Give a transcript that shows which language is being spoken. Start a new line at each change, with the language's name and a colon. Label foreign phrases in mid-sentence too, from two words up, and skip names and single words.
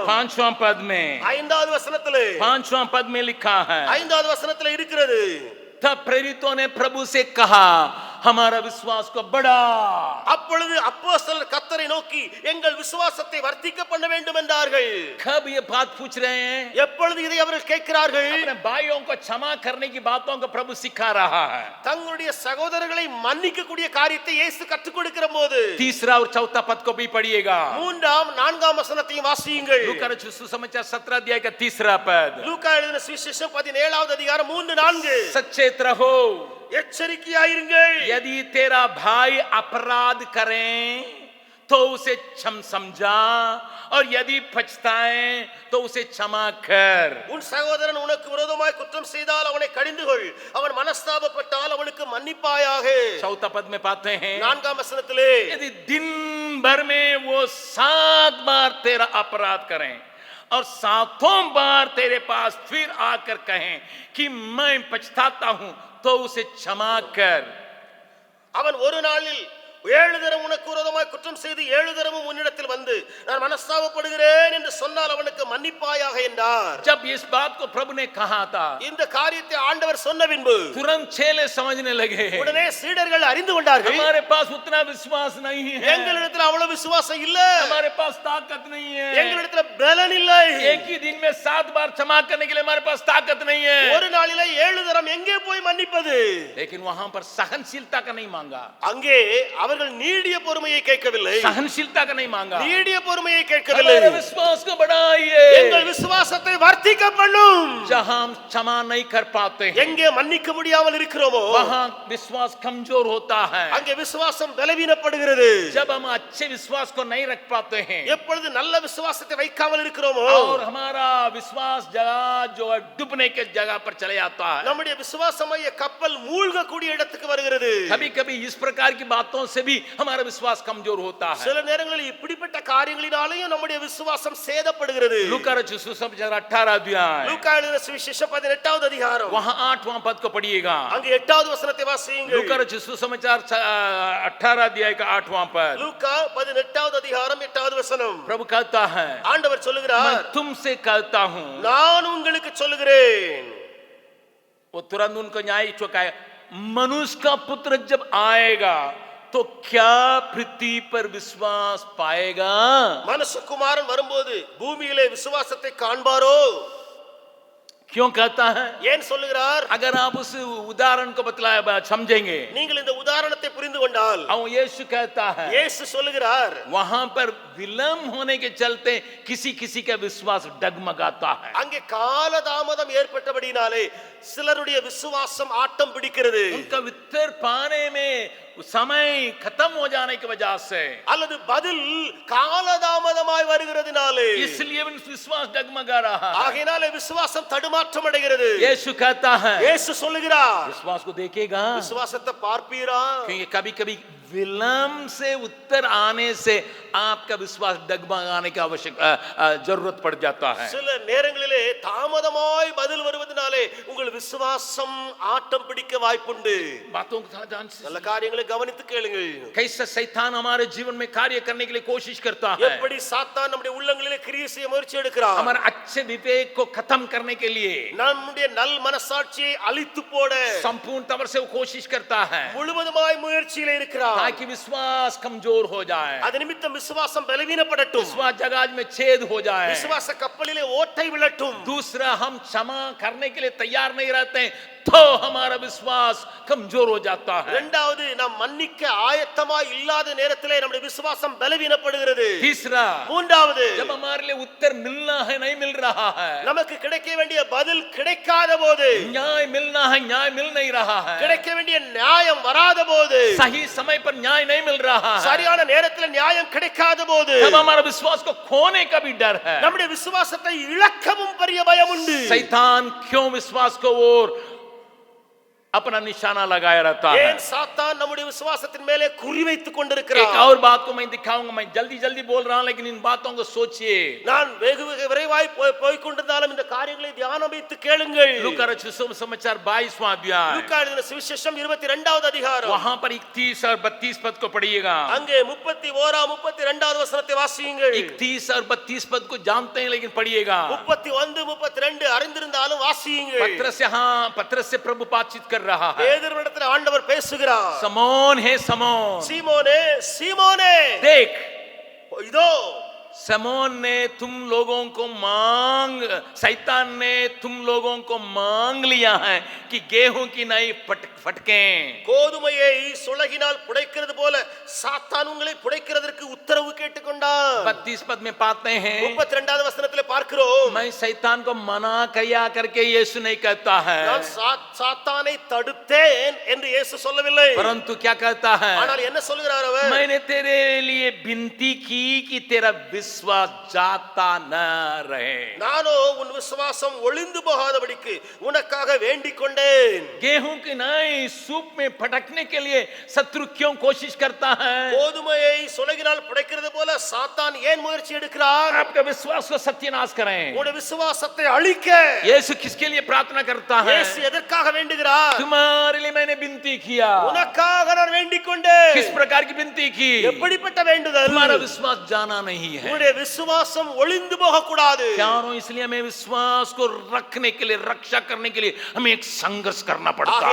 Hindi: 5वां पद में,
Tamil: 5வது வசனத்திலே,
Hindi: 5वां पद में लिखा है,
Tamil: 5வது வசனத்திலே இருக்கிறது.
Hindi: तब प्रेरितों ने प्रभु से कहा, हमारा विश्वास को बढ़ा।
Tamil: அப்பொழுது அப்போஸ்தலர் கர்த்தரை நோக்கி எங்கள் விசுவாசத்தை வர்த்திக்க பண்ண வேண்டும் என்றார்கள்.
Hindi: कब ये बात पूछ रहे हैं?
Tamil: எப்பொழுது இதை அவர்கள் கேட்கிறார்கள்?
Hindi: अपने भाइयों को क्षमा करने की बातों को प्रभु सिखा रहा है।
Tamil: தங்களுடைய சகோதரர்களை மன்னிக்க கூடிய காரியத்தை இயேசு கற்றுக் கொடுக்கிற போது
Hindi: तीसरा और चौथा पद को भी पढ़िएगा,
Tamil: 3ஆம் 4ஆம் வசனத்தையும் வாசியுங்கள்.
Hindi: लूका रचित सुसमाचार 17 अध्याय का तीसरा पद,
Tamil: லூக்கா எழுதின சுவிசேஷம் 17வது அதிகாரம் 3-4.
Hindi: सचेत रहो,
Tamil: எச்சரிக்கையாயிருங்கள்.
Hindi: यदि तेरा भाई अपराध करें तो उसे क्षम समझा, और यदि पछताए तो उसे क्षमा कर।
Tamil: உன் சகோதரன் உனக்கு விரோதமாய் குற்றம் செய்தால் அவனை கடிந்து கொள், அவன் மனஸ்தாபப்பட்டால் அவனுக்கு மன்னிப்பாயாக.
Hindi: चौथा पद में पाते हैं,
Tamil: 4ஆம் வசனத்திலே,
Hindi: यदि दिन भर में वो 7 बार तेरा अपराध करें और 7 बार तेरे पास फिर आकर कहें कि मैं पछताता हूं तो उसे क्षमा कर।
Tamil: அவன் ஒரு நாளில் 7 தரம் உனக்கு விரோதமாய் குற்றம் செய்து 7 தரமும் உன்னிடத்தில் வந்து நான் மனஸ்தாபப்படுகிறேன் என்று சொன்னால் அவனுக்கு மன்னிப்பாயாக என்றார்.
Hindi: जब इस बात को प्रभु ने कहा था,
Tamil: இந்த காரியத்தை ஆண்டவர் சொன்ன பின்பு
Hindi: तुरंत चेले समझने लगे,
Tamil: உடனே சீடர்கள் அறிந்து கொண்டார்கள்,
Hindi: हमारे पास उतना विश्वास नहीं है,
Tamil: எங்களிடத்தில் அவ்வளவு விசுவாசம் இல்ல,
Hindi: हमारे पास ताकत नहीं है,
Tamil: எங்களிடத்தில் பலன் இல்லை,
Hindi: एक ही दिन में 7 बार क्षमा करने के लिए हमारे पास ताकत नहीं है।
Tamil: ஒரு நாளிலே 7 தரம் எங்கே போய் மன்னிப்பது?
Hindi: लेकिन वहां पर सहनशीलता का नहीं मांगा,
Tamil: அங்கே அவர்கள் நீடிய பொறுமையை கேட்கவில்லை,
Hindi: सहनशीलता का नहीं मांगा।
Tamil: நீடிய பொறுமையை கேட்கவில்லை,
Hindi: हमारे विश्वास को बढ़ाइए।
Tamil: எங்கள் விசுவாசத்தை வர்த்திக்க பண்ணும்।
Hindi: जहां हम क्षमा नहीं कर पाते हैं,
Tamil: எங்கே மன்னிக்க முடியாமல் இருக்கிறோமோ
Hindi: वहां विश्वास कमजोर होता है।
Tamil: அங்கே விசுவாசம் பலவீனப்படுகிறது।
Hindi: जब हम अच्छे विश्वास को नहीं रख पाते हैं
Tamil: எப்பொழுது நல்ல விசுவாசத்தை வைக்காமல் இருக்கிறோமோ
Hindi: और हमारा विश्वास जगह जो है डूबने के जगह पर चले जाता है,
Tamil: நம்முடைய விசுவாசமய கப்பல் மூழ்கக்கூடிய இடத்துக்கு வருகிறது।
Hindi: कभी कभी इस प्रकार की बातों से भी हमारा विश्वास कमजोर होता है।
Tamil: சில நேரங்களில் இப்படிப்பட்ட காரியங்களினாலேயும் நம்முடைய விசுவாசம் சேதப்படுகிறது।
Hindi: लूका रचित सुसमाचार 18 अध्याय,
Tamil: லூக்கா எழுதின சுவிசேஷம் 18வது அதிகாரம்,
Hindi: वहां 8वां पद को पढ़िएगा।
Tamil: அங்கே 8வது வசனத்தை வாசியுங்கள்।
Hindi: लूका रचित सुसमाचार 18 अध्याय का 8वां पद,
Tamil: லூக்கா 18வது அதிகாரம் 8வது வசனம்,
Hindi: प्रभु कहता है,
Tamil: ஆண்டவர் சொல்லுகிறார்,
Hindi: मैं तुमसे कहता हूं,
Tamil: நான் உங்களுக்கு சொல்லுகிறேன்।
Hindi: वो तुरंत उनको न्याय चुकाया, मनुष्य का पुत्र जब आएगा तो क्या पृथ्वी पर विश्वास पाएगा?
Tamil: மனுஷகுமாரன் வரும்போது பூமியிலே விசுவாசத்தை காண்பாரோ?
Hindi: क्यों कहता है?
Tamil: ஏன் சொல்லுகிறார்?
Hindi: अगर आप उस उदाहरण को बतलाया समझेंगे,
Tamil: நீங்கள் இந்த உதாரணத்தை புரிந்து கொண்டால்,
Hindi: और यीशु कहता है,
Tamil: இயேசு சொல்லுகிறார்,
Hindi: वहां पर विलंब होने के चलते किसी किसी का विश्वास डगमगाता है।
Tamil: அங்கே காலதாமதம் ஏற்பட்டபடினாலே சிலருடைய விசுவாசம் ஆட்டம் பிடிக்கிறது।
Hindi: उनका उत्तर पाने में समय खत्म हो जाने की वजह से,
Tamil: அல்லது பதில் காலதாமதமாய் வருகிறதுனாலே,
Hindi: इसलिए विश्वास डगमगा रहा है।
Tamil: ஆகையினாலே விசுவாசம் தடுமாற்றம் அடைகிறது।
Hindi: यीशु कहता है,
Tamil: இயேசு சொல்லுகிறார்,
Hindi: विश्वास को देखेगा,
Tamil: விசுவாசத்தை பார்ப்பீரா?
Hindi: क्योंकि कभी कभी विलंब से उत्तर आने से आपका विश्वास डगमगाने की आवश्यक जरूरत पड़ जाता है।
Tamil: சில நேரங்களிலே தாமதமாய் பதில் வருவதனாலே உங்கள் விசுவாசம் ஆட்டம் பிடிக்க வாய்ப்புண்டு।
Hindi: बातों को थोड़ा ध्यान से
Tamil: நல்ல காரியங்களை கவனித்து கேளுங்கள்।
Hindi: कैसे शैतान हमारे जीवन में कार्य करने के लिए कोशिश करता है,
Tamil: எப்படி சாத்தான் நம்முடைய உள்ளங்களிலே கிரியை செய்ய முயற்சி எடுக்கிறான்।
Hindi: हमारे अच्छे विवेक को खत्म करने के लिए
Tamil: நம்முடைய நல் மனசாட்சியை அழித்து போட
Hindi: संपूर्ण तौर से वो कोशिश करता है,
Tamil: முழுவதுமாய் முயற்சியிலே இருக்கிறான்।
Hindi: ताकि विश्वास कमजोर हो जाए,
Tamil: அது நிமித்தம் விசுவாசம் பலவீனப்படட்டும்,
Hindi: विश्वास जहाज में छेद हो जाए।
Tamil: விசுவாச கப்பலிலே ஓட்டை விழட்டும்।
Hindi: दूसरा, हम क्षमा करने के लिए तैयार नहीं रहते हैं तो हमारा विश्वास कमजोर हो जाता है।
Tamil: இரண்டாவது, நாம் மன்னிக்க ஆயத்தமாய் இல்லாத நேரத்திலே நம்முடைய விசுவாசம் பலவீனப்படுகிறது।
Hindi: तीसरा,
Tamil: மூன்றாவது,
Hindi: जब हमारे लिए उत्तर मिलना है नहीं मिल रहा है,
Tamil: நமக்கு கிடைக்க வேண்டிய பதில் கிடைக்காத போது,
Hindi: न्याय मिलना है न्याय मिल नहीं रहा है,
Tamil: கிடைக்க வேண்டிய நியாயம் வராத போது,
Hindi: सही समय पर न्याय नहीं मिल रहा है,
Tamil: சரியான நேரத்தில் நியாயம் கிடைக்காத போது,
Hindi: तब हमारा विश्वास को खोने का भी डर है।
Tamil: நம்முடைய விசுவாசத்தை இழக்கவும் பெரிய பயம் உண்டு।
Hindi: शैतान क्यों विश्वास को और अपना निशाना लगाया रहता है?
Tamil: ஏன் சாத்தான் நம்முடைய விசுவாசத்தின் மேலே குறி வைத்துக்
Hindi: एक
Tamil: கொண்டிருக்கிறான்?
Hindi: और बात को मैं दिखाऊंगा, मैं जल्दी जल्दी बोल रहा हूं लेकिन इन बातों को सोचिए।
Tamil: நான் வெகு விரைவாய் போய் கொண்டிருந்தாலும் இந்த காரியங்களை தியானம் வைத்து கேளுங்கள்।
Hindi: लूका रचित सुसमाचार 22वां अध्याय,
Tamil: லூக்கா எழுதின சுவிசேஷம் 22வது அதிகாரம்,
Hindi: वहां पर 31 और 32 पद को पढ़िएगा।
Tamil: அங்கே 31 32வது வசனத்தை வாசியுங்கள்।
Hindi: 31 और 32 पद को जानते हैं लेकिन पढ़िएगा।
Tamil: 31 32 அறிந்திருந்தாலும் வாசியுங்கள்।
Hindi: पत्रस से प्रभु बातचीत कर रहा है।
Tamil: பேதுருவிடத்தில் ஆண்டவர் பேசுகிறார்।
Hindi: समौन है समौन,
Tamil: சீமோனே சீமோனே,
Hindi: देख
Tamil: இதோ
Hindi: समौन ने तुम लोगों को शैतान ने तुम लोगों को मांग लिया है कि गेहूं की नहीं फटकें।
Tamil: கோதுமையை சுளகினால் புடைக்கிறது போல சாத்தான் உங்களை புடைக்கிறதற்கு உத்தரவு கேட்டுக்கொண்டான்।
Hindi: 32 पद में पाते हैं,
Tamil: 32வது வசனத்திலே பார்க்கிறோம்,
Hindi: मैं शैतान को मना किया करके यीशु नहीं कहता है,
Tamil: நான் சாத்தானை தடுத்தேன் என்று இயேசு சொல்லவில்லை।
Hindi: परंतु क्या कहता है,
Tamil: ஆனால் என்ன சொல்கிறார் அவர்?
Hindi: मैंने तेरे लिए विनती की कि तेरा विश्वास जाता न रहे।
Tamil: நானோ உன் விசுவாசம் ஒளிந்து போகாதபடிக்கு உனக்காக வேண்டிக் கொண்டேன்।
Hindi: गेहूं की नहीं सूप में फटकने के लिए शत्रु क्यों कोशिश करता है?
Tamil: கோதுமையை சுளகினால் புடைக்கிறது போல சாத்தான் ஏன் முயற்சி எடுக்கிறான்?
Hindi: आपका विश्वास को सत्यानाश करें।
Tamil: உன் விசுவாசத்தை அழிக்க
Hindi: यीशु किसके लिए प्रार्थना करता है?
Tamil: இயேசு எதற்காக வேண்டுகிறார்?
Hindi: तुम्हारे लिए मैंने विनती किया।
Tamil: உனக்காக நான் வேண்டிக் கொண்டேன்।
Hindi: किस प्रकार की विनती की?
Tamil: எப்படிப்பட்ட வேண்டுதல்?
Hindi: तुम्हारा विश्वास जाना नहीं है।
Tamil: உன்னுடைய விசுவாசம் ஒளிந்து போக கூடாது।
Hindi: क्यों? इसलिए हमें विश्वास को रखने के लिए, रक्षा करने के लिए हमें एक संघर्ष करना पड़ता है।